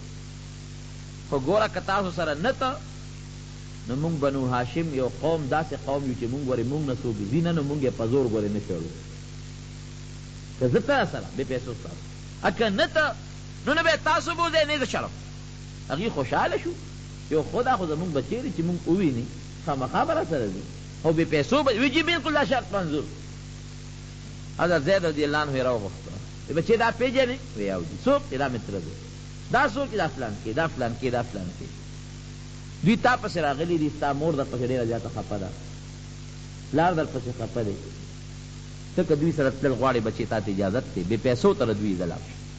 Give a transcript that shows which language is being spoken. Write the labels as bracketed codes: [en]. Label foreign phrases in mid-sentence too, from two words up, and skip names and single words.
[ps] خو ګوره که تاسو سره نه ته، نو مونږ بنو هاشم یو قوم داسې قوم یو چې مونږ ګورې مونږ نه څوک ځي نه، نو مونږ یې په زور ګورې نه شړو. که زه ته سره بې پیسو ستاسو، که نه ته نو نه به یې تاسو بوځئ نه زه شرم. هغې خوشحاله شو، یو خدا خو زمونږ بچی دی چې مونږ وویني خامخا به راسره ځي، او بې پیسو وی جي بلکل دا شرط منظور. حضرت زید [ar] رضی اللہ عنہ [ps] راوغوښته، بچی دا پیژنې؟ وی او دي. څوک؟ دا مې تره دی. دا څوک؟ دا فلان کې، دا فلان کې، دا فلان کې. دوی تا پسې راغلي دي، ستا مور در پسې ډېره زیاته خفه ده، پلار در پسې خفه دی. ته که دوی سره تلل غواړې بچی تا ته اجازت دی، بې پیسو ته له دوی ځه لاړ شه.